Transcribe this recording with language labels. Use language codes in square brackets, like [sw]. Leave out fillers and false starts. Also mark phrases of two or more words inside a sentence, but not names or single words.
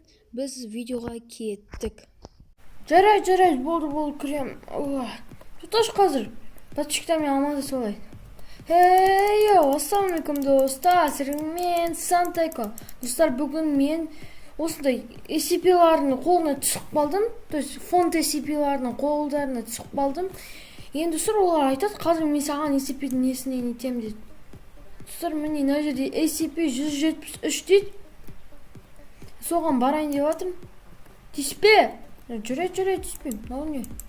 [kk] Біз видеоға кеттік. Жарайды, болды, кірем. Тұташ қазір. Подписчиктермен амандасып алайық. Ассалаумалейкум достар, мен Сантайко. Достар, бүгін мен осындай SCP-лардың қолына түсіп қалдым. [ru] То есть [kk] фонд SCP-лардың қолдарына түсіп қалдым. Енді достар, олар айтады, қазір мен саған SCP-дің несінен етем дейді. Достар, міне мына жерде SCP-173 дейді. Соған барайын деп жатырмын. Тиіспе. Жүреді, тиіспеймін. Мынау не?